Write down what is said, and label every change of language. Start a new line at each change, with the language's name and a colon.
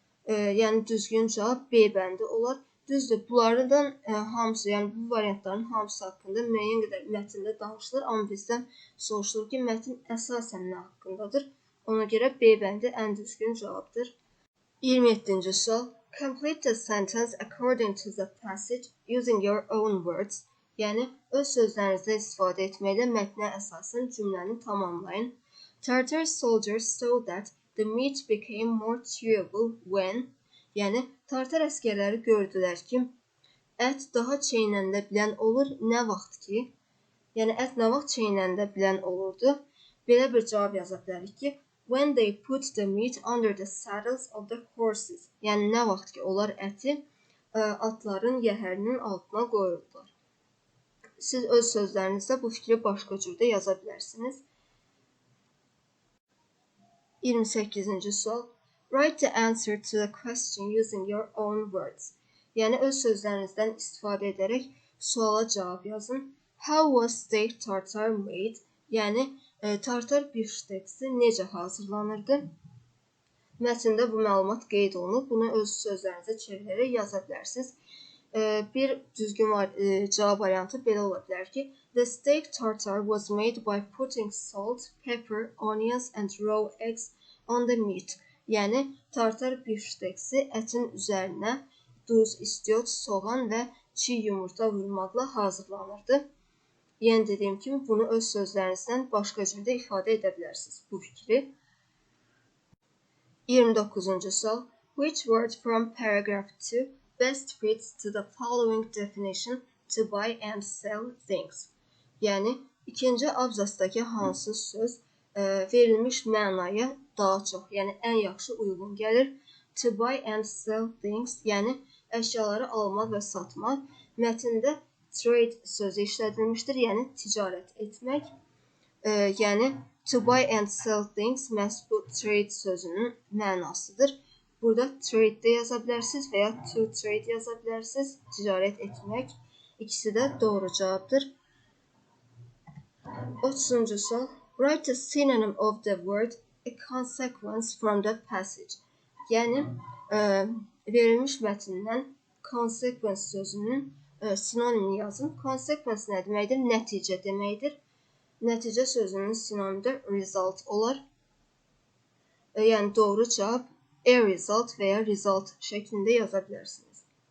Azerbaijani: Yəni düzgün cavab B bəndi olar. Düzdür, bunlardan hamısı, yəni bu variantların hamısı haqqında müəyyən qədər mətndə danışılır, amma bizdən soruşulur ki, mətn əsasən nə haqqındadır? Ona görə B bəndi ən düzgün cavabdır. 27-ci sual.
English: Complete the sentence according to the passage using your own words.
Azerbaijani: Yəni öz sözlərinizdə istifadə etməklə mətnə əsasən cümləni tamamlayın.
English: Tartar soldiers saw that the meat became more chewable when,
Azerbaijani: yəni Tartar əsgərləri gördülər ki, ət daha çeynəndə bilən olur, nə vaxt ki, yəni ət nə vaxt çeynəndə bilən olurdu? Belə bir cavab yaza bilərik ki,
English: when they put the meat under the saddles of the horses.
Azerbaijani: Yəni nə vaxt ki, onlar əti atların yəhərinin altına qoyurdular. Siz öz sözlərinizdə bu fikri başqa cürdə yaza bilərsiniz. 28-ci sual.
English: Write the answer to the question using your own words.
Azerbaijani: Yəni öz sözlərinizdən istifadə edərək suala cavab yazın.
English: How was steak tartar made?
Azerbaijani: Yəni tartar bifşteksi necə hazırlanırdı? Mətndə bu məlumat qeyd olunub. Bunu öz sözlərinizə çevirərək yaza bilərsiniz. Bir düzgün cavab variantı belə ola bilər ki,
English: the steak tartar was made by putting salt, pepper, onions and raw eggs on the meat.
Azerbaijani: Yəni tartar bifşteksi ətin üzərinə duz, istiot, soğan və çiğ yumurta vurmaqla hazırlanırdı. Yəni dediyim kimi bunu öz sözlərinizdən başqa cürdə ifadə edə bilərsiniz bu fikri. 29-cu sual.
English: Which word from paragraph 2 best fits to the following definition to buy and sell things?
Azerbaijani: Yəni ikinci abzasdakı hansı söz verilmiş mənaya daha çox, yəni ən yaxşı uyğun gəlir?
English: To buy and sell things,
Azerbaijani: yəni əşyaları almaq və satmaq. Mətndə trade sözü işlədilmişdir, yəni ticarət etmək. Yəni
English: to buy and sell things
Azerbaijani: məhz bu trade sözünün mənasıdır. Burada trade də yaza bilərsiniz və ya to trade yaza bilərsiniz. Ticarət etmək. İkisi də doğru cavabdır. 30-cu sual.
English: Write a synonym of the word a consequence from the passage.
Azerbaijani: Yəni verilmiş mətndən consequence sözünün sinonimini yazın. Consequence nə deməkdir? Nəticə deməkdir. Nəticə sözünün sinonimdə result olar. Yəni doğru cavab a result və ya result şəklində yaza bilərsiniz.